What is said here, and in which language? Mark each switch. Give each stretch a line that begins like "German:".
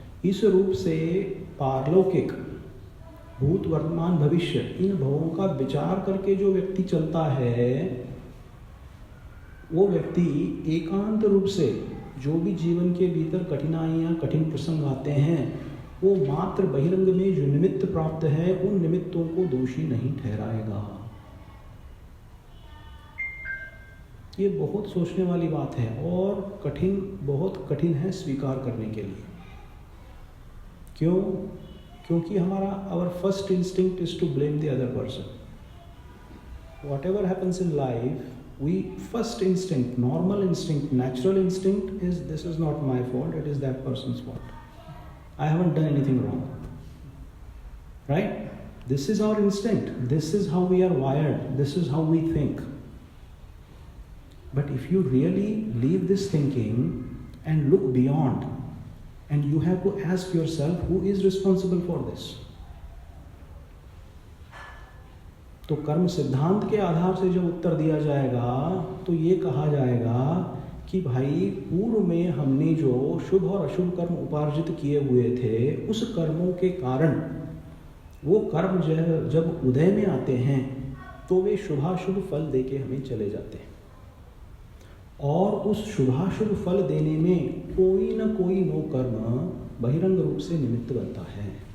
Hindi: इस रूप से पारलौकिक, भूत, वर्तमान, भविष्य, इन भवों का विचार करके जो व्यक्ति चलता है, वो व्यक्ति एकांत रूप से जो भी जीवन के भीतर कठिनाइयाँ, कठिन प्रसंग आते हैं, वो मात्र बहिरंग में जो निमित्त प्राप्त है, उन निमित्तों को दोषी नहीं ठहराएगा। ये बहुत सोचने वाली बात है और कठिन, बहुत कठिन है स्वीकार करने के लिए। क्यों?
English: क्योंकि हमारा our first instinct is to blame the other person. Whatever happens in life, we first instinct, normal instinct, natural instinct is this is not my fault, it is that person's fault. I haven't done anything wrong. Right? This is our instinct. This is how we are wired. This is how we think. But if you really leave this thinking and look beyond, and you have to ask yourself, who is responsible for this?
Hindi: तो कर्म सिद्धांत के आधार से जब उत्तर दिया जाएगा तो ये कहा जाएगा कि भाई पूर्व में हमने जो शुभ और अशुभ कर्म उपार्जित किए हुए थे, उस कर्मों के कारण वो कर्म जब उदय में आते हैं तो वे शुभाशुभ फल देके हमें चले जाते हैं, और उस शुभाशुभ फल देने में कोई न कोई नो कर्म बहिरंग रूप से निमित्त बनता है।